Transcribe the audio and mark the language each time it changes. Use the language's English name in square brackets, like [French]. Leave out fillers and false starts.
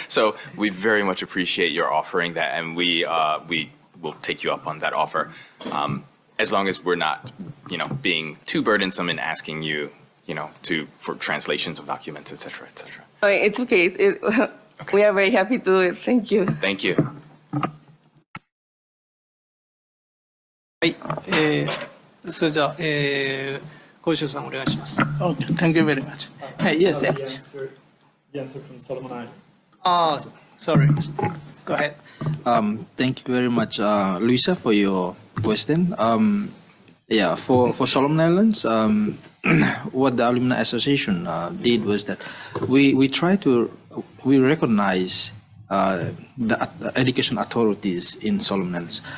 [English] So we very much appreciate your offering that, and we will take you up on that offer. as long as we're not, being too burdensome in asking you, for translations of documents, etc., etc. It's okay. We are very happy to do it. Thank you. Thank you. [Japanese] はい、それじゃあ、小石さんお願いします。 [English] Okay, thank you very much. Yes, The answer from Solomon Island. Sorry. Go ahead. Thank you very much, Luisa, for your question. For Solomon Islands, what the Alumni Association did was that we recognize the education authorities in Solomon Islands.